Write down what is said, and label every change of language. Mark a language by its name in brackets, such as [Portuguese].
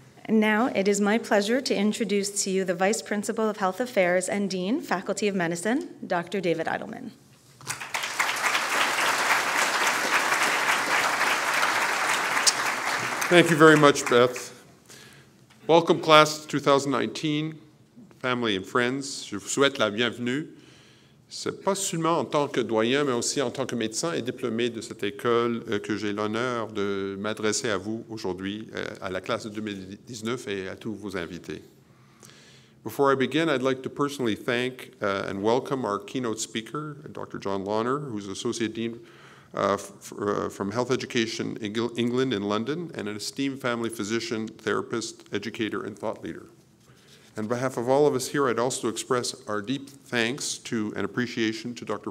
[English] Now, it is my pleasure to introduce to you the Vice Principal of Health Affairs and Dean, Faculty of Medicine, Dr. David Eidelman. Thank you very much, Beth. Welcome, class 2019, family and friends. [French] Je vous souhaite la bienvenue. C'est pas seulement en tant que doyen, mais aussi en tant que médecin et diplômé de cette école que j'ai l'honneur de m'adresser à vous aujourd'hui, à la classe de 2019 et à tous vos invités. [English] Before I begin, I'd like to personally thank and welcome our keynote speaker, Dr. John Lawner, who's Associate Dean from Health Education England in London, and an esteemed family physician, therapist, educator, and thought leader. On behalf of all of us here, I'd also express our deep thanks to and appreciation to Dr.